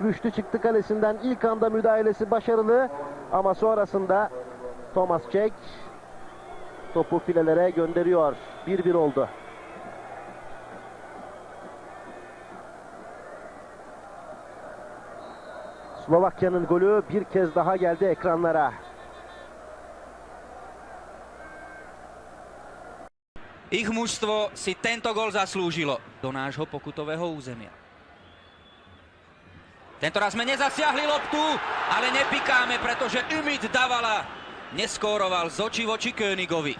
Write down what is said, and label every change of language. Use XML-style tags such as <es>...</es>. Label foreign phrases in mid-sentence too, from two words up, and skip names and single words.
<tr>Rüştü çıktı kalesinden. İlk anda müdahalesi başarılı. Ama sonrasında Tomášek topu filelere gönderiyor. 1-1 oldu. Slovakya'nın golü bir kez daha geldi ekranlara.</tr> <sk>Ich mužstvo si tento gol zaslúžilo do nášho pokutového územia. Tentoraz sme nezasiahli loptu, ale nepikáme, pretože Ümit Davala neskóroval z očí voči Königovi.</sk>